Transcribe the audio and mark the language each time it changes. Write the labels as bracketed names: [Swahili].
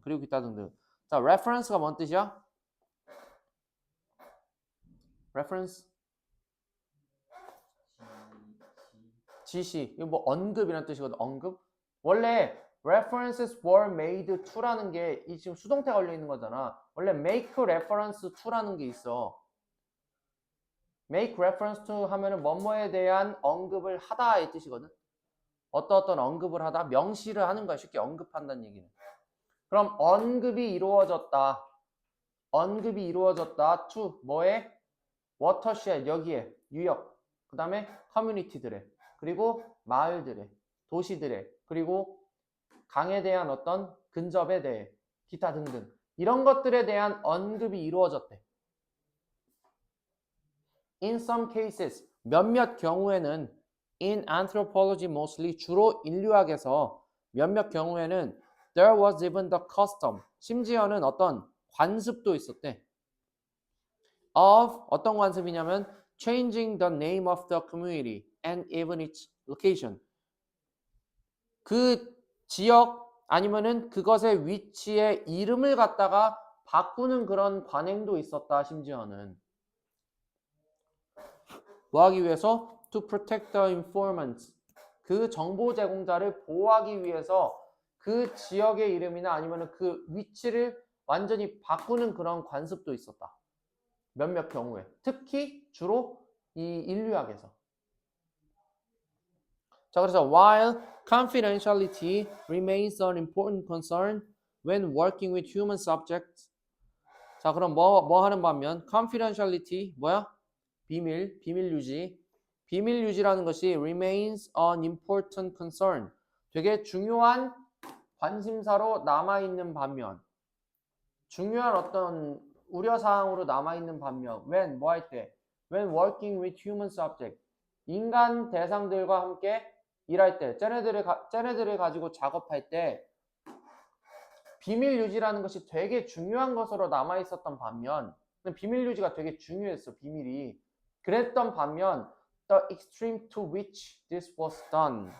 [Korean] 그리고 기타 등등. 자, reference가 뭔 뜻이야? reference? 지시. 이거 뭐 언급이라는 뜻이거든. 언급. 원래 [English] references were made to [Korean] 라는 게 이 지금 수동태 걸려 있는 거잖아. 원래 [English] make reference to [Korean] 라는 게 있어. make reference to 하면은 뭐뭐에 대한 언급을 하다의 뜻이거든. 어떤 언급을 하다, 명시를 하는 거야. 쉽게 언급한다는 얘기는. 그럼 언급이 이루어졌다. 언급이 이루어졌다. to 뭐에? watershed 여기에 유역. 그 다음에 커뮤니티들의, 그리고 마을들의, 도시들의, 그리고 강에 대한 어떤 근접에 대해, 기타 등등 이런 것들에 대한 언급이 이루어졌대. [English] In some cases, [Korean] 몇몇 경우에는 [English] in anthropology mostly, [Korean] 주로 인류학에서 몇몇 경우에는 [English] there was even the custom, [Korean] 심지어는 어떤 관습도 있었대. [English] of [Korean] 어떤 관습이냐면 [English] changing the name of the community and even its location. [Korean] 그 지역 아니면은 그것의 위치의 이름을 갖다가 바꾸는 그런 관행도 있었다. 심지어는 뭐 하기 위해서? [English] To protect the informants. [Korean] 그 정보 제공자를 보호하기 위해서 그 지역의 이름이나 아니면 그 위치를 완전히 바꾸는 그런 관습도 있었다. 몇몇 경우에. 특히 주로 이 인류학에서. 자, 그래서 [English] while confidentiality remains an important concern when working with human subjects. [Korean] 자, 그럼 뭐 하는 반면 confidentiality 뭐야? 비밀 유지. 비밀 유지라는 것이 [English] remains an important concern. [Korean] 되게 중요한 관심사로 남아있는 반면, 중요한 어떤 우려사항으로 남아있는 반면, when 뭐 할 때? [English] when working with human subject. [Korean] 인간 대상들과 함께 일할 때, 쟤네들을 가지고 작업할 때 비밀 유지라는 것이 되게 중요한 것으로 남아있었던 반면, 비밀 유지가 되게 중요했어. 비밀이. 그랬던 반면 [English] the extreme to which this was done.